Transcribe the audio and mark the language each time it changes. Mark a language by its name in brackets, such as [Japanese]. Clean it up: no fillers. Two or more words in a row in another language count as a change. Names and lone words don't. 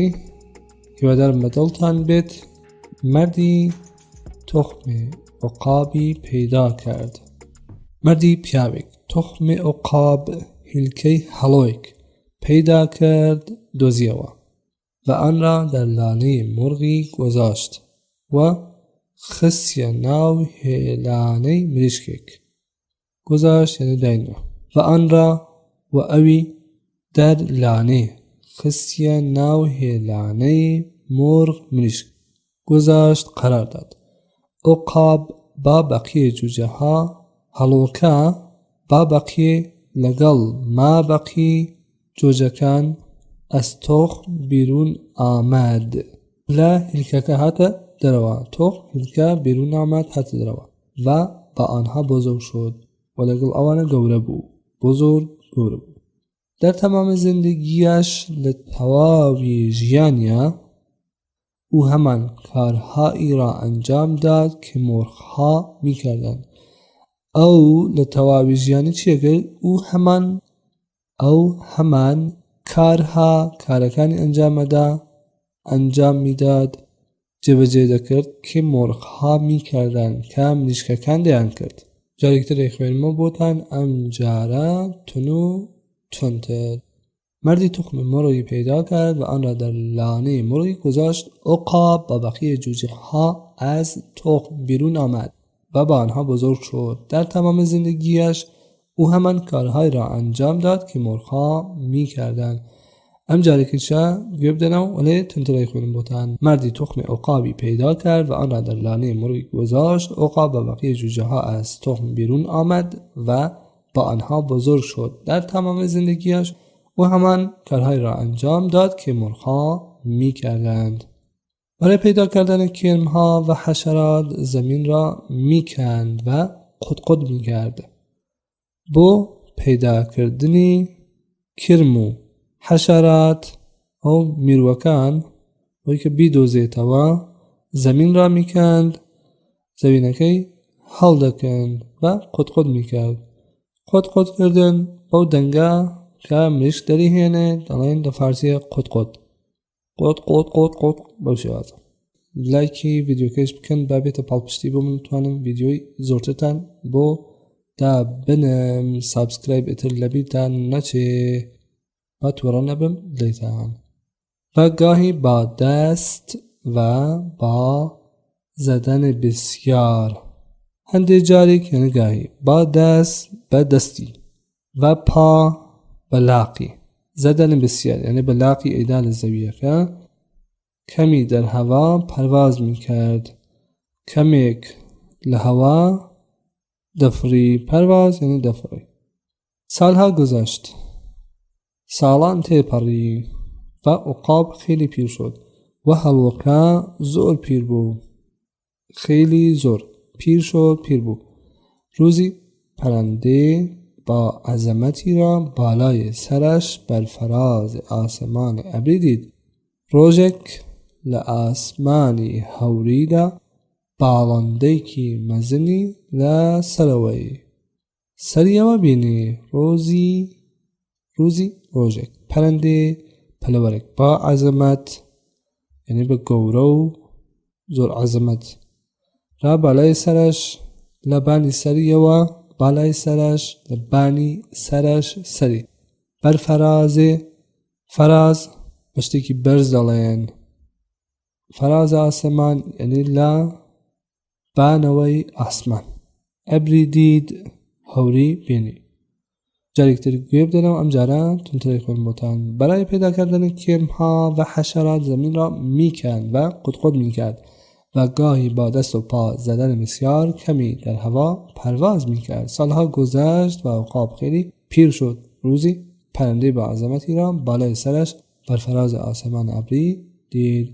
[Central Kurdish] هیوادارم بەدڵتان بێت. [Persian] مردی تخمێ عقابی پەیدا کرد. [Central Kurdish] مردی پیاوێک تخمێ عقاب هیلکەی هەڵۆیەک پیدا کرد دۆزیەوە [Persian] و آن را در لانه مرغی گذاشت [Central Kurdish] و خسیە ناو هێلانەی مریشکێک. گذاشت یعنی داینەوە. [Persian] و آن را [Central Kurdish] و ئەوی [Persian] در لانه [Central Kurdish] خسیە ناو هێلانەی مرغ مریشک [Persian] گذاشت قرار داد. عقاب با بەقیە جوجەها هەڵۆکە با بەقیە [Central Kurdish] لەگەڵ ما بەقی جۆجەکان [Persian] ئەس تۆخم بیرون ئاماد. [Central Kurdish] لە هیلکەکە هاتە دەرەوە. تۆخم هیلکە [Persian] بیرون ئاماد [Central Kurdish] هاتە دەرەوە [Persian] و بە آنها بزرگ شد [Central Kurdish] و لەگەڵ ئەوانە گەورە بوو. بزرگ گەورە بوو. [Persian] در تمام زندگیش [Central Kurdish] لە تەواوی ژیانیا [Persian] او هەمان کارهایی را انجام داد که مرغها میکردند. [Central Kurdish] ئەو لە تەواوی ژیانی چیەکرد؟ ئەو هەمان کارها کارەکانی ئەنجام میداد جێبەجێ دەکرد کە [Persian] مرغها میکردن [Central Kurdish] کە مریشکەکان دەیان کرد. جارێکتر دەیخوێنمەوە بۆتان ئەم جارە تون و تونتر. [Persian] مردی تخم مرغی پیدا کرد و آن را در لانه مرغی گذاشت. عقاب با بقیه جوجه ها از تخم بیرون آمد و با آنها بزرگ شد. در تمام زندگیش او همان کارهای را انجام داد که مرغها میکردند. [Central Kurdish] ام جارێکیشە گوێ بدەنەوە وەڵێ تونترەی خوێنم بۆتان. [Persian] مردی تخم عقابی پیدا کرد و آن را در لانه مرغی گذاشت. عقاب با بقیه جوجه ها از تخم بیرون آمد و با آنها بزرگ شد. در تمام زندگیش او همان کارهای را انجام داد که مرغها میکردند. برای پیدا کردن کرمها و حشرات زمین را میکند و قدقد میکرد. [Central Kurdish] بۆ پیداکردنی کرم و حشرات ئەو میروەکان بۆی کە بیدۆزێتەوە [Persian] زەمین را میکند، [Central Kurdish] زەوینەکەی هەڵدەکەند [Persian] و قدقد میکرد. [Central Kurdish] قدقدکردن بەو دەنگە کە مریشک دەریهێنێت دەڵێن لە فارسیە قدقد. قد بەو شێوازە. لایکی ڤیدیۆکەش بکەن با بێتە پاڵپشتی بۆ من بتوانم ڤیدیۆی زۆرترتان بۆ دا بنم. سابسکرایب ئیتر لەبیرتان نەچێ با تووڕە نەبم لێتان. [Persian] و گاهی با دست و با زدن بسیار. [Central Kurdish] هەندێک جارێک یعنی [Persian] گاهی با دست [Central Kurdish] بە دەستی و پا بەلاقی. [Persian] زدن بسیار [Central Kurdish] یعنی بەلاقی ئەیدا لە زەویەکە. [Persian] کمی در هوا پرواز میکرد. [Central Kurdish] کمێک لە هەوا دەفری. پرواز یعنی دەفری. [Persian] سالها گذشت. [Central Kurdish] ساڵان تێپەڕی [Persian] و عقاب خیلی پیر شد [Central Kurdish] و هەڵوەکە زۆر پیر بوو. خیلی زۆر پیر بوو. [Persian] روزی پرنده با عظمتی را بالای سرش بر فراز آسمان ابری دید. [Central Kurdish] ڕۆژێک لە ئاسمانی هەوریدا باڵندەیەکی مەزنی لە سەریەوە بینی. ڕۆژێک پەرەندێ پەلەوەرێک با عەزەمەت یعنی بە گەورە و زۆر عەزەمەت [Persian] را بالای سەرش [Central Kurdish] لە بانی سەریەوە [Persian] بالای سەرش [Central Kurdish] لە بانی سەرش سەری [Persian] بەر فەرازێ. [Central Kurdish] فەراز بە شتێکی بەرز دەڵێن. [Persian] فەراز ئاسەمان [Central Kurdish] یعنی لە بانەوەی ئاسمان. [Persian] ئەبری دید [Central Kurdish] هەوری بینی. جاریکتر گوی بدنم ام جاران تونتری خون [Persian] بودن. برای پیدا کردن کرمها و حشرات زمین را میکند و قدقد میکرد و گاهی با دست و پا زدن بسیار کمی در هوا پرواز میکرد. سالها گذشت و عقاب خیلی پیر شد. روزی پرنده با عظمتی را بالای سرش بر فراز آسمان ابری دید.